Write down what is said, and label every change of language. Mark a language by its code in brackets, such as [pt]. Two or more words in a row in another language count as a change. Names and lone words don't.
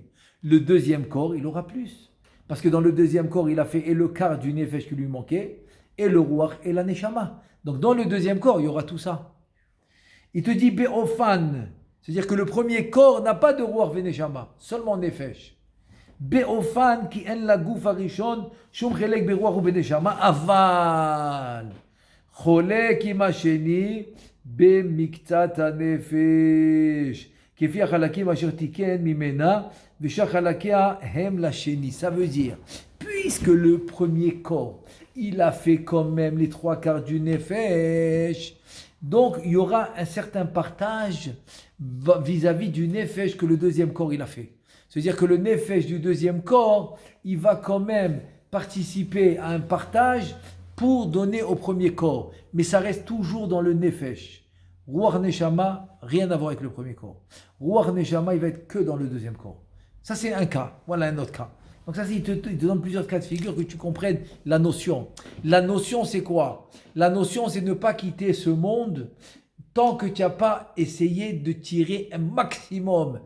[fr] Le deuxième corps, il aura plus. Parce que dans le deuxième corps, il a fait et le quart du Nefesh qui lui manquait, et le Ruach et la Neshama. Donc dans le deuxième corps, il y aura tout ça. Il te dit Be'ofan, c'est-à-dire que le premier corps n'a pas de Ruach et Neshama, seulement Nefesh. [he] באופן כי אין לגוף הראשון שום חלק ברוח או בנשמה אבל. חולק עם השני, במקצת הנפש, כפי החלקים אשר תיקן ממנה, ושאר חלקיה הם לשני. [fr] Ça veut dire, puisque le premier corps, il a fait quand même les 3/4 du nefesh, donc il y aura un certain partage vis-à-vis du nefesh que le deuxième corps il a fait. C'est-à-dire que le nefesh du deuxième corps, il va quand même participer à un partage pour donner au premier corps. Mais ça reste toujours dans le nefesh. [he] רוח נשמה, [fr] rien à voir avec le premier corps. [he] רוח נשמה, [fr] il va être que dans le deuxième corps. Ça, c'est un cas. Voilà un autre cas. Donc ça, il te donne plusieurs cas de figure que tu comprennes la notion. La notion, c'est quoi? La notion, c'est ne pas quitter ce monde tant que tu n'as pas essayé de tirer un maximum.